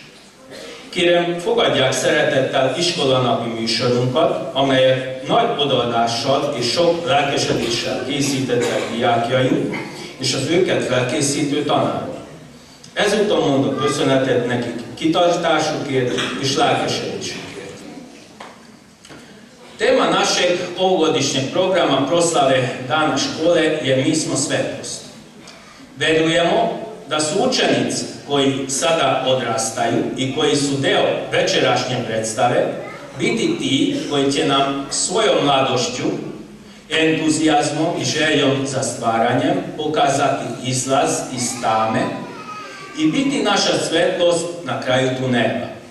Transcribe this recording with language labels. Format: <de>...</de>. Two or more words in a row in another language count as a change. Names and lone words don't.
<hu>Kérem, fogadják szeretettel iskolanapi műsorunkat, amelyet nagy odaadással és sok lelkesedéssel készítettek diákjaink, és az őket felkészítő tanárok. Ezúton mondok köszönetet nekik kitartásukért és lelkesedésükért.</hu> <sr>Tema našeg ovogodišnjeg programa proslave Dana škole je Mi smo svetlost. Verujemo da su učenici koji sada odrastaju i koji su deo večerašnje predstave biti ti koji će nam svojom mladošću, entuzijazmom i željom za stvaranjem pokazati izlaz iz tame i biti naša svetlost na kraju tunela.</sr>